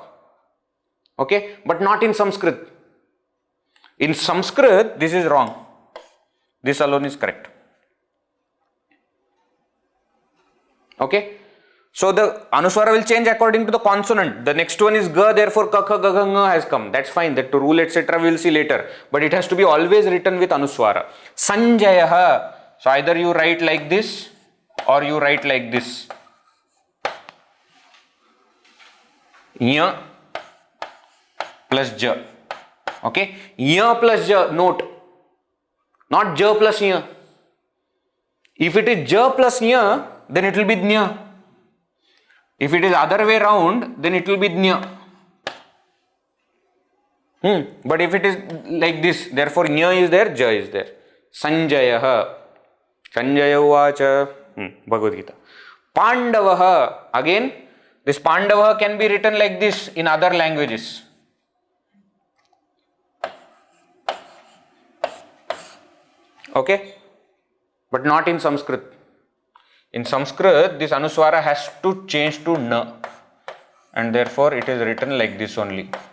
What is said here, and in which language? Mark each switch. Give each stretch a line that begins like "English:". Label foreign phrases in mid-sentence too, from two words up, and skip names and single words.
English: Okay, but not in Sanskrit. In Sanskrit, this is wrong. This alone is correct. Okay, so the Anuswara will change according to the consonant. The next one is ga, therefore ka, kha, ga, gha, nga has come. That's fine. That rule, etc., we will see later. But it has to be always written with Anuswara. Sanjayaha. So either you write like this or you write like this. Nya plus ja. Okay, ya plus ja. Note, not ja plus ya. If it is ja plus ya, then it will be dnya. If it is other way round, then it will be dnya. But if it is like this, therefore nya is there, ja is there.
Sanskrit: Sanjayaha. Sanjaya uvacha.
English: Bhagavad Gita. Pandavaha. Again, this Pandavaha can be written like this in other languages. Okay, but not in Sanskrit. In Sanskrit, this Anuswara has to change to na, and therefore it is written like this only.